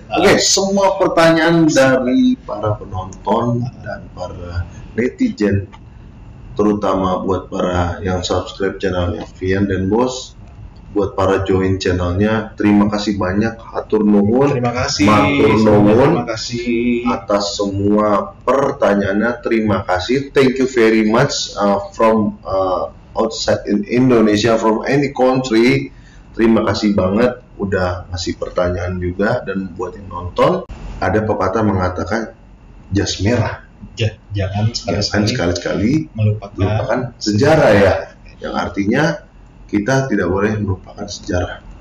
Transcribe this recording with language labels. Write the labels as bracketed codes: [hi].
[id] Oke, semua pertanyaan dari para penonton dan para netizen, terutama buat para yang subscribe channelnya Vian dan Bos, buat para join channelnya, terima kasih banyak, [su] hatur nuhun, [id] Terima kasih atas semua pertanyaannya. Terima kasih, [en] thank you very much from outside in Indonesia, from any country. [id] Terima kasih banget udah ngasih pertanyaan juga. Dan buat yang nonton, ada pepatah mengatakan jas merah jangan sekali-sekali melupakan sejarah ya, yang artinya kita tidak boleh melupakan sejarah.